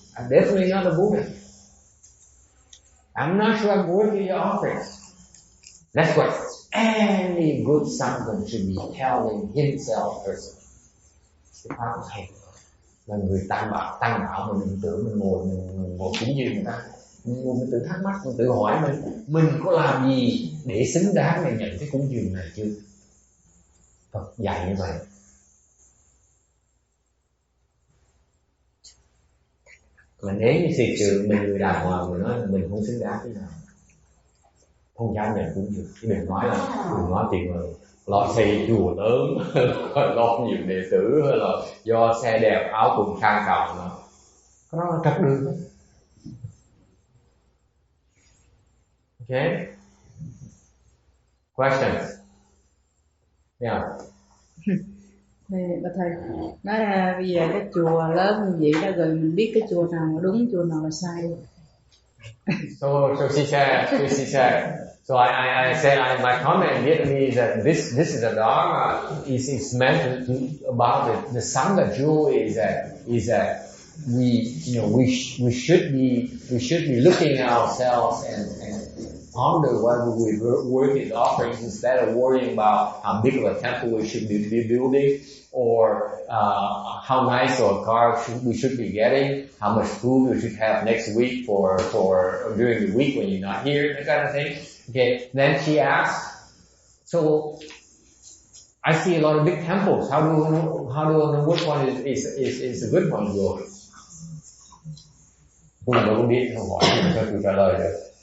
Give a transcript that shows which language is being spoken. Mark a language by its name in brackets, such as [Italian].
[English] I'm definitely not a Buddha. I'm not sure I'm worthy of your offerings. That's what any good Sangha should be telling himself personally. [Vietnamese] Cái pháp hay là người tăng bảo mà mình tưởng mình ngồi cúng dường người ta, mình tự thắc mắc, mình tự hỏi mình có làm gì để xứng đáng để nhận cái cúng dường này chưa? Phật dạy như vậy. Mà nếu như thiệt sự mình người đàng hoàng mình nói là mình không xứng đáng thế nào, không dám nhận cúng dường. Chứ đừng nói chuyện mà lo xây chùa lớn, lo nhiều đệ tử, hay là do xe đẹp áo quần sang trọng, cái đó là trật đường đấy. [English] Okay. Questions? Yeah. [Vietnamese] Bà thầy nói là bây giờ cái chùa lớn như vậy đó, rồi mình biết cái chùa nào là đúng, chùa nào là sai. [English] So she said. So I said my comment in Vietnamese that this is a Dharma is meant about the Sangha jewel is that we should be looking at ourselves and ponder whether we're worthy of offerings instead of worrying about how big of a temple we should be building, or how nice of a car we should be getting, how much food we should have next week for during the week when you're not here, that kind of thing. Okay. Then she asked, so I see a lot of big temples. How do I know which one is a good one to go? [Vietnamese] Tôi đâu biết, không hỏi cho tôi trả lời được.